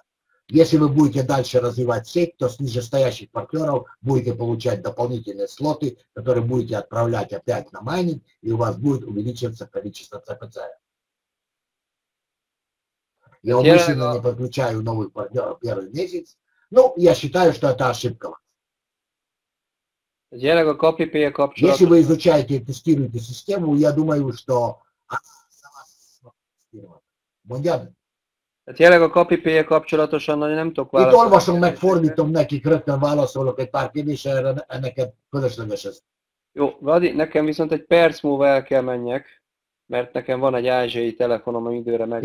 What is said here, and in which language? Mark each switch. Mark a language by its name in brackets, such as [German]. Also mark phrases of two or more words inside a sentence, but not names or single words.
[Russian] Если вы будете дальше развивать сеть, то с нижестоящих партнеров будете получать дополнительные слоты, которые будете отправлять опять на майнинг, и у вас будет увеличиваться количество ЦПЦ. Я умышленно не подключаю новых партнеров первый месяц. Ну, я считаю, что это ошибка. Если вы изучаете и тестируете систему, я думаю, что... [Hungarian] Tényleg a CapriPay-jel kapcsolatosan nem tudok válaszolni. Itt olvasom meg, fordítom nekik, rögtön válaszolok egy pár kérdésre, neked fölösleges ez. Jó, Vadi, nekem viszont egy perc múlva el kell menjek, mert nekem van egy ázsiai telefonom, ami időre meg